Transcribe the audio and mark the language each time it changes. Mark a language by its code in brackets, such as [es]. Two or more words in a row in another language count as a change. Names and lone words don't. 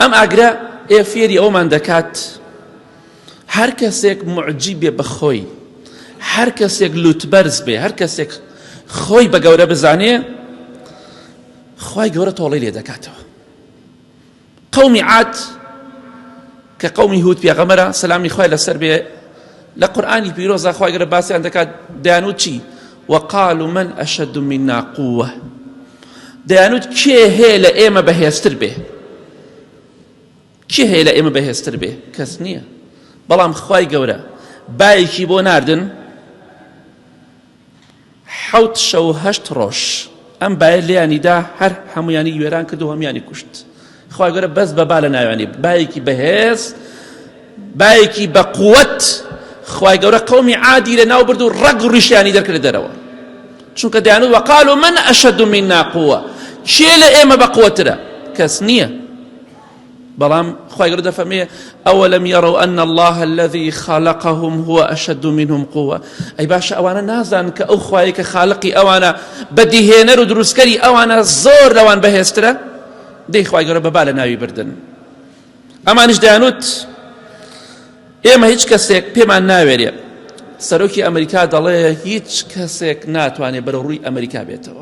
[ckb] ئەم ئاگرە فێری ئەومان دەکات هەر کەسێک معجب بێ بەخۆی، هەر کەسێک لوتبەرز بێ، هەر کەسێک خۆی بە گەورە بزانێ، خوای گەورە تۆڵەی لێ دەکاتەوە. قەومی عاد کە قەومی هود پێغەمبەرە سەلامی خوای لەسەر بێ لە قورئانی پیرۆزە خوای گەورە باسییان دەکات، دەیانوت چی؟ [ar] وقالوا من أشد منا قوة، [ckb] دەیانوت کێ هەیە لە ئێمە بەهێزتر بێ؟ کێ هەیە لە ئێمە بەهێزتر بێ؟ کەس نییە. بەڵام خوای گەورە بایەکی بۆ ناردن 7 شەو 8 ڕۆژ ئەم بایە لێیانیدا هەر هەمویانی وێران کرد و هەمویانی کوشت. خوای گەورە بەس بەبا لە ناویانی بایەکی بەهێز، بایەکی بە قووەت، خوای گەورە قەومی عادی لە ناو برد و ڕەگ و ڕیشیانی دەرکرد دەرەوە، چونکە دەیانوت [ar] وقالوا من أشد منا قوة، [ckb] کێ لە ئێمە بە قووەترە؟ کەس نییە. بەڵام خوای گەورە دەفەرمێ [ar] ئەوەلەم یەڕوا ئەن الله الذي خلقهم هو أشد منهم قوة، [ckb] ئەی باشە ئەوانە نازانن کە ئەو خوایە کە خالقی ئەوانە بەدیهێنەر و دروستکەری ئەوانە زۆر لەوان بەهێزترە؟ دەی خوای گەورە بەبا لە ناوی بردن. ئەمانیش دەیانوت ئێمە هیچ کەسێک پێمان ناوێرێ. سەرۆکی ئەمریکا دەڵێ هیچ کەسێک ناتوانێت بەرەو ڕووی ئەمریکا بێتەوە.